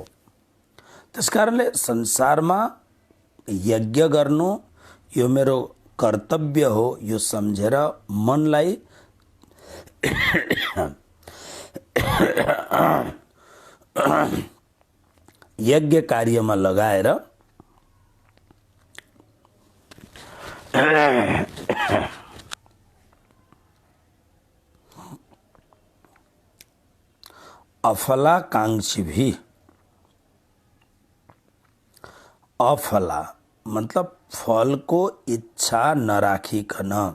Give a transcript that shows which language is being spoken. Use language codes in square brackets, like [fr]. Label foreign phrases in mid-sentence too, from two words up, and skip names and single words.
[ne] त्यसकारणले संसारमा यज्ञ गर्नु यो मेरो कर्तव्य हो, यो सम्झेर मनलाई यज्ञ कार्यमा लगाएर अफलाकांक्षी भी, अफला मतलब फल को इच्छा नराखिकन,